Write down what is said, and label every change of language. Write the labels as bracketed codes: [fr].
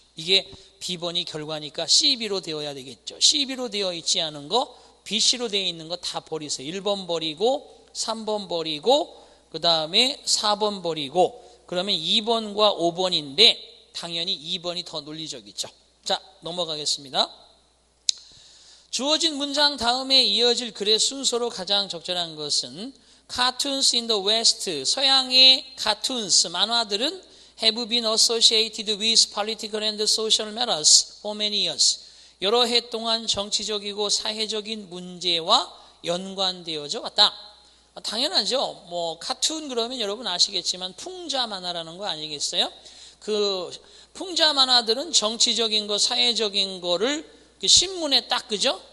[ko] 이게 B번이 결과니까 CB로 되어야 되겠죠. CB로 되어 있지 않은 거, BC로 되어 있는 거 다 버리세요. 1번 버리고 3번 버리고 그 다음에 4번 버리고 그러면 2번과 5번인데 당연히 2번이 더 논리적이죠. 자, 넘어가겠습니다. 주어진 문장 다음에 이어질 글의 순서로 가장 적절한 것은 [en] Cartoons in the West, [ko] 서양의 [en] cartoons, [ko] 만화들은 [en] have been associated with political and social matters for many years. [ko] 여러 해 동안 정치적이고 사회적인 문제와 연관되어져 왔다. 당연하죠. 뭐 카툰 그러면 여러분 아시겠지만 풍자 만화라는 거 아니겠어요? 그 풍자 만화들은 정치적인 거, 사회적인 거를 신문에 딱, 그죠?